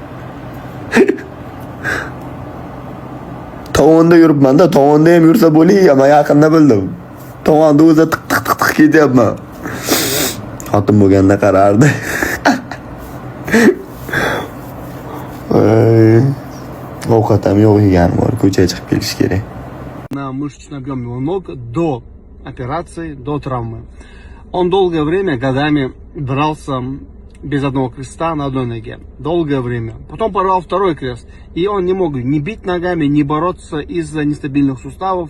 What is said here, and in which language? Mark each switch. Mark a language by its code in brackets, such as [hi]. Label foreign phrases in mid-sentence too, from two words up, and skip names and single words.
[uz] Tovonda yuribman-da, tovonda ham yursa bo'ladi, men yaqinda bildim. Tovonda o'zi tiq ketyapman. Xotin bo'lganda qarardi. Ovqat ham yo'q yeganim bor, ko'chaga chiqib kelish kerak. [ru] На мышечный объем его ног до операции, до травмы. Он долгое время, годами дрался без одного креста на одной ноге. Долгое время. Потом порвал второй крест. И он не мог ни бить ногами, ни бороться из-за нестабильных суставов.